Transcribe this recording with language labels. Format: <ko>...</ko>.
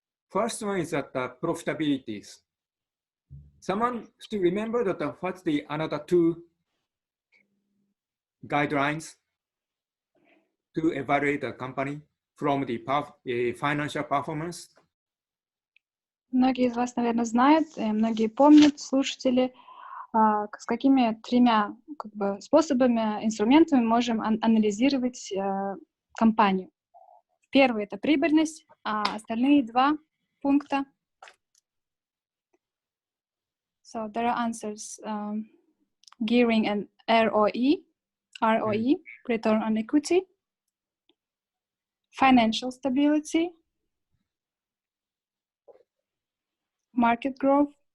<en>First one is that the profitabilities. Someone still remember that what's the another 2 guidelines to evaluate the company from the financial performance?</en> <ru>Многие из вас, наверное, знают, и многие помнят, слушатели, с какими 3 способами, инструментами можем анализировать компанию. Первый — это прибыльность, а остальные 2 пункта.</ru> <en>So there are answers: gearing and ROE, return on equity, financial stability, market growth.</en>